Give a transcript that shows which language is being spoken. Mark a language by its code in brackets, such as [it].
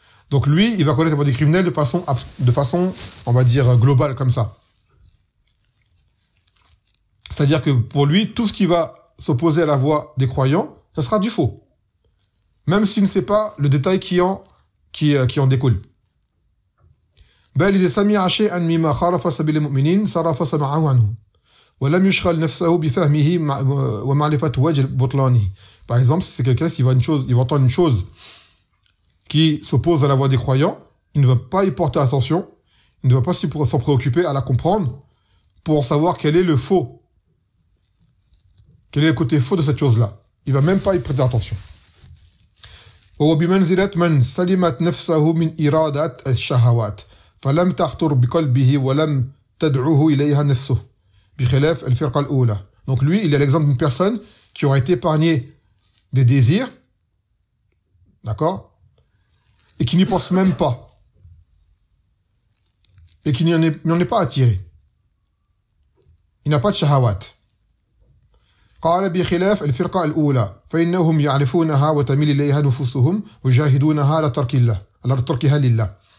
[fr] Donc lui, il va connaître la voie des criminels de façon, on va dire, globale, comme ça. C'est-à-dire que pour lui, tout ce qui va s'opposer à la voie des croyants, ce sera du faux. Même s'il ne sait pas le détail qui en découle. [ar] بل إذا سمع شيئا مما خالف سبيل المؤمنين صرف سمعه عنه ولم يشغل نفسه بفهمه ومعرفة وجه بطلانه. [fr] Par exemple, si c'est quelqu'un qui voit une chose, il va entendre une chose qui s'oppose à la voie des croyants, il ne va pas y porter attention, il ne va pas s'en préoccuper à la comprendre pour savoir quel est le faux, quel est le côté faux de cette chose-là. Il va même pas y prêter attention. [ar] وبمنزلة من سلمت نفسه من إرادات الشهوات فلم تخطر بقلبه ولم تدعوه إليها نفسه بخلاف الفرقة الأولى. [fr] Donc lui, il est l'exemple d'une personne qui aurait été épargnée des désirs, d'accord, et qui n'y pense même pas, et qui n'en est pas attiré. Il n'a pas de shahawat. [ar] قال بخلاف الفرقة الأولى فإنهم يعرفونها وتميل إليها نفوسهم ويجاهدونها لتركها لله.